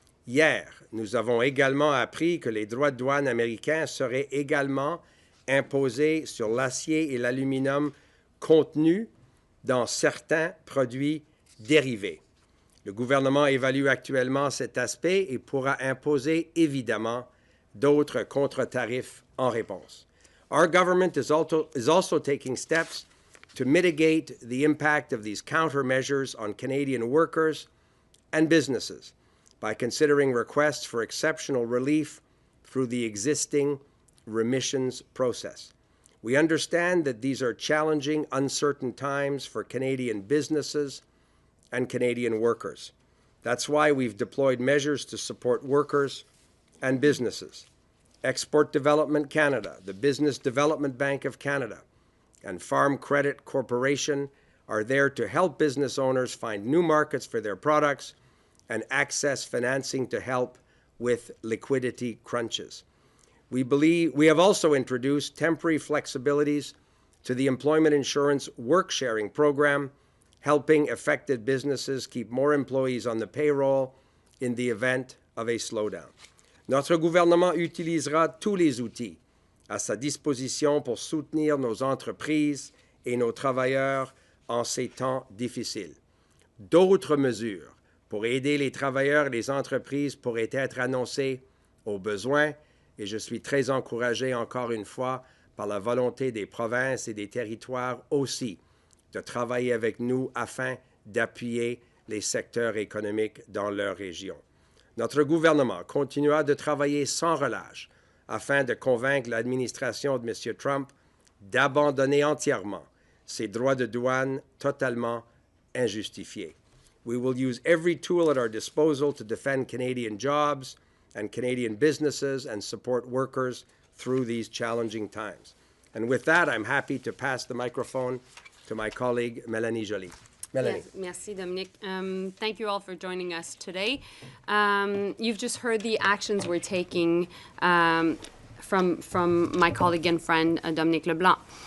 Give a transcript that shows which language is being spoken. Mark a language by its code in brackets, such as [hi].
[fr] Hier, nous avons également appris que les droits de douane américains seraient également imposés sur l'acier et l'aluminium contenus dans certains produits dérivés. Le gouvernement évalue actuellement cet aspect et pourra imposer évidemment d'autres contre-tarifs en réponse. [en] Our government is also taking steps to mitigate the impact of these countermeasures on Canadian workers and businesses by considering requests for exceptional relief through the existing remissions process. We understand that these are challenging, uncertain times for Canadian businesses and Canadian workers. That's why we've deployed measures to support workers and businesses. Export Development Canada, the Business Development Bank of Canada, and Farm Credit Corporation are there to help business owners find new markets for their products and access financing to help with liquidity crunches. We have also introduced temporary flexibilities to the Employment Insurance Work-Sharing Program, helping affected businesses keep more employees on the payroll in the event of a slowdown. [fr] Notre gouvernement utilisera tous les outils à sa disposition pour soutenir nos entreprises et nos travailleurs en ces temps difficiles. D'autres mesures pour aider les travailleurs et les entreprises pourraient être annoncées au besoin, et je suis très encouragé encore une fois par la volonté des provinces et des territoires aussi de travailler avec nous afin d'appuyer les secteurs économiques dans leur région. Notre gouvernement continuera de travailler sans relâche afin de convaincre l'administration de M. Trump d'abandonner entièrement ses droits de douane totalement injustifiés. [en] We will use every tool at our disposal to defend Canadian jobs and Canadian businesses and support workers through these challenging times. And with that, I'm happy to pass the microphone to my colleague, Mélanie Joly. Mélanie. Yes, [fr] merci, Dominic. [en] Thank you all for joining us today. You've just heard the actions we're taking from my colleague and friend, Dominic LeBlanc.